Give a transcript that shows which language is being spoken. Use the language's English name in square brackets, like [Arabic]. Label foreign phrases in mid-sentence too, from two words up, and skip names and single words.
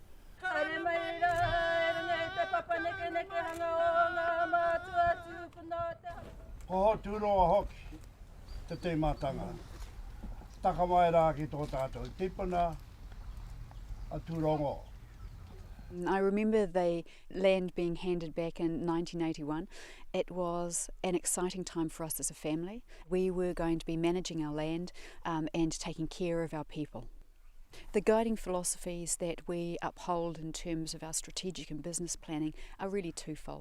[Māori] Ko tūroa hoki, te te mātanga. Taka mai rā ki tō tātou tipuna, a tūrongo. [English] I remember the land being handed back in 1981. It was an exciting time for us as a family. We were going to be managing our land and taking care of our people. The guiding philosophies that we uphold in terms of our strategic and business planning are really twofold.